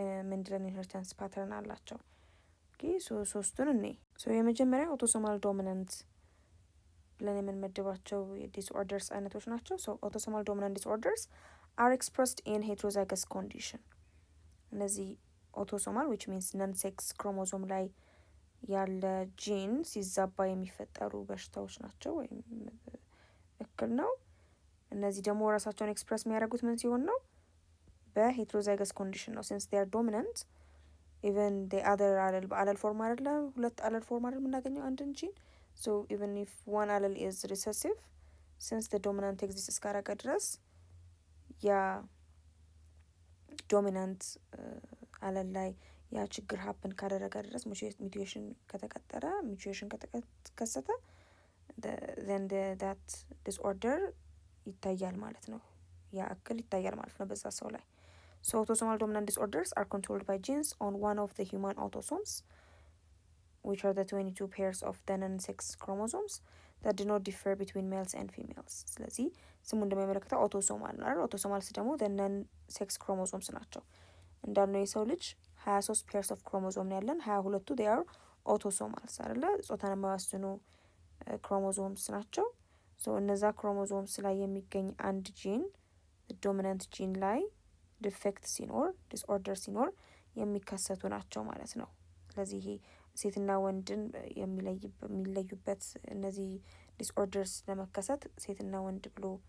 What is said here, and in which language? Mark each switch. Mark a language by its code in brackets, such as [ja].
[am] Mendelian inheritance pattern አላቸው። ኦኬ ሶስቱን እኔ የመጀመሪያ autosomal dominant ብለን የምንመድባቸው የዲስኦርደርስ አይነቶች ናቸው። [en] so autosomal dominant disorders are expressed in heterozygous condition [am] እነዚህ autosomal [en] which means non-sex chromosome [am] ላይ ያለ ጂን ሲዛባ የሚፈጠሩ በሽታዎች ናቸው ወይም እክል ነው። እነዚህ ደግሞ ራሳቸውን ኤክስፕረስ የሚያደርጉት ምን ሲሆን ነው? በሄትሮዛይገስ ኮንዲሽን ነው [en] since they are dominant even the other allele [am] በአለል ፎርም አይደለም ሁለት አለል ፎርም አይደለም የምናገኘው አንድን ጂን [en] so even if one allele is recessive since the dominant exists እስካረገ ድረስ ያ [am] ዶሚናንት አለል ላይ ያ ችግር ሀፕን ካደረገ ድረስ ሙቴሽን ከተከሰተ [en] then that disorder [am] ይታያል ማለት ነው። ያ እክል ይታያል ማለት ነው በዛ ሰው ላይ። [en] so autosomal dominant disorders are controlled by genes on one of the human autosomes which are the 22 pairs of the non-sex chromosomes that do not differ between males and females. [am] ስለዚህ ስሙ እንደሚያመለክተው autosomal ነው አይደል? autosomals ደግሞ the non-sex chromosomes ናቸው። እንዳልነው የሰው ልጅ 23 pairs of chromosome ነው ያለን 22ቱ they are autosomals አይደለ? ጾታን የማይወስኑ ክሮሞዞምስ ናቸው። so እነዛ ክሮሞዞምስ ላይ የሚገኝ አንድ ጂን ዶሚናንት ጂን ላይ ዲፌክት ሲኖር ዲስኦርደር ሲኖር የሚከሰቱ ናቸው ማለት ነው። ስለዚህ ይሄ ሴትና ወንድን የሚለዩበት እነዚህ ዲስኦርደርስ ለመከሰት ሴትና ወንድ ብሎ